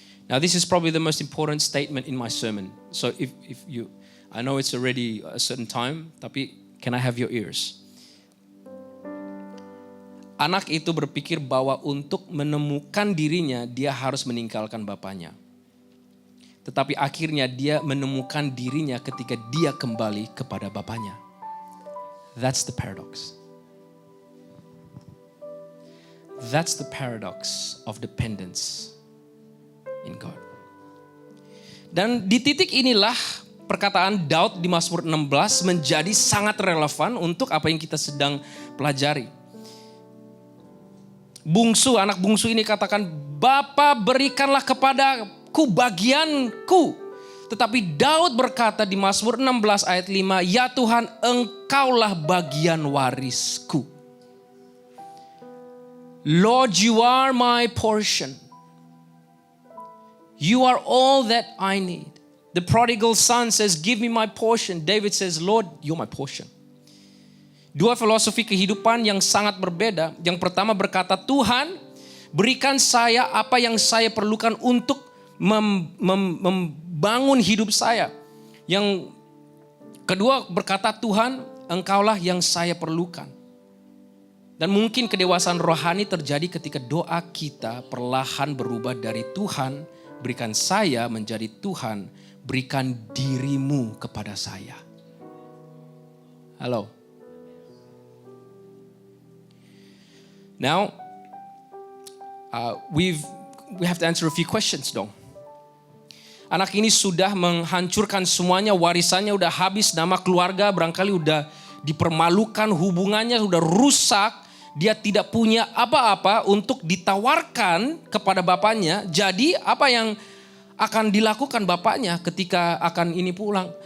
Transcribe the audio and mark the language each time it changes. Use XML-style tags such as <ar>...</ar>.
<en>Now this is probably the most important statement in my sermon. So if you, I know it's already a certain time,</en> <id>tapi</id> <en>can I have your ears?</en> <id>Anak itu berpikir bahwa untuk menemukan dirinya, dia harus meninggalkan bapaknya. Tetapi akhirnya dia menemukan dirinya ketika dia kembali kepada bapaknya.</id> <en>That's the paradox. That's the paradox of dependence in God.</en> <id>Dan di titik inilah perkataan Daud di Mazmur 16 menjadi sangat relevan untuk apa yang kita sedang pelajari. Anak bungsu ini katakan, Bapa berikanlah kepadaku bagianku. Tetapi Daud berkata di Mazmur 16 ayat 5, ya Tuhan engkaulah bagian warisku.</id> <en>Lord, you are my portion. You are all that I need. The prodigal son says, give me my portion. David says, Lord, you're my portion.</en> <id>Dua filosofi kehidupan yang sangat berbeda. Yang pertama berkata, Tuhan berikan saya apa yang saya perlukan untuk membangun hidup saya. Yang kedua berkata, Tuhan engkaulah yang saya perlukan. Dan mungkin kedewasaan rohani terjadi ketika doa kita perlahan berubah dari Tuhan, berikan saya menjadi Tuhan, berikan dirimu kepada saya. Halo.</id> <en>Now, we have to answer a few questions</en> <id>dong. Anak ini sudah menghancurkan semuanya, warisannya udah habis, nama keluarga barangkali udah dipermalukan, hubungannya udah rusak. Dia tidak punya apa-apa untuk ditawarkan kepada bapaknya. Jadi apa yang akan dilakukan bapaknya ketika akan ini pulang?</id>